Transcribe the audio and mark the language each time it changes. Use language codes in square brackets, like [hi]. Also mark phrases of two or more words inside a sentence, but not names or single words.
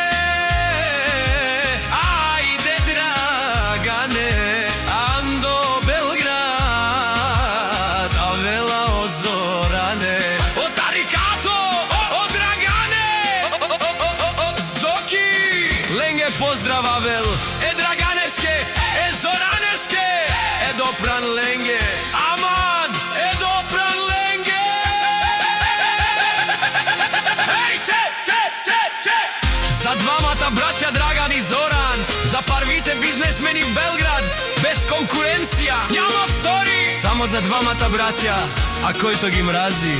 [rom] ајде Драгане, андо Белград, авела о Зоране, о Тарикато, о Драгане, Зоки, ленге поздрав Авел, е Драганеске, е Зоранеске, е допран ленге, аман, е допран ленге. Еј, че! [bg] За двамата браќа Драган и Зоран, за парвите бизнесмени в Белград, без конкуренција, няма втори. Само за двамата браќа, а којто ги мрази.